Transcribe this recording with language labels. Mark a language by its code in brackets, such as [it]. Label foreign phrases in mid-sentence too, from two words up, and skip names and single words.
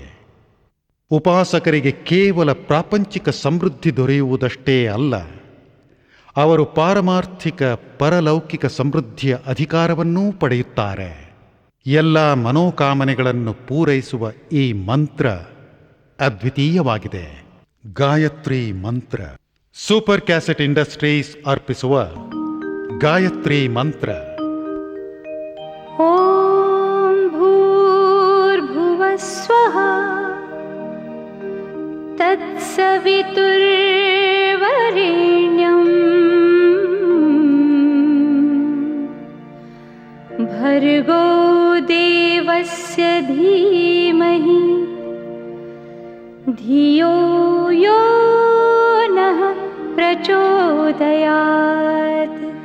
[kn] ಉಪಾಸಕರಿಗೆ ಕೇವಲ ಪ್ರಾಪಂಚಿಕ ಸಮೃದ್ಧಿ ದೊರೆಯುವುದಷ್ಟೇ ಅಲ್ಲ, ಅವರು ಪಾರಮಾರ್ಥಿಕ ಪರಲೌಕಿಕ ಸಮೃದ್ಧಿಯ ಅಧಿಕಾರವನ್ನೂ ಪಡೆಯುತ್ತಾರೆ. ಎಲ್ಲ ಮನೋಕಾಮನೆಗಳನ್ನು ಪೂರೈಸುವ ಈ ಮಂತ್ರ ಅದ್ವಿತೀಯವಾಗಿದೆ. ಗಾಯತ್ರಿ ಮಂತ್ರ. ಸೂಪರ್ ಕ್ಯಾಸೆಟ್ ಇಂಡಸ್ಟ್ರೀಸ್ ಅರ್ಪಿಸುವ ಗಾಯತ್ರಿ ಮಂತ್ರ. [sa] ಓಂ ಭೂರ್ಭುವಃ ಸ್ವಃ ತತ್ಸವಿತುರ್ವರೆಣ್ಯಂ ಭರ್ಗೋ ದೇವಸ್ಯ ಧೀಮಹಿ ಧಿಯೋ ಯೋ ನಃ ಪ್ರಚೋದಯಾತ್.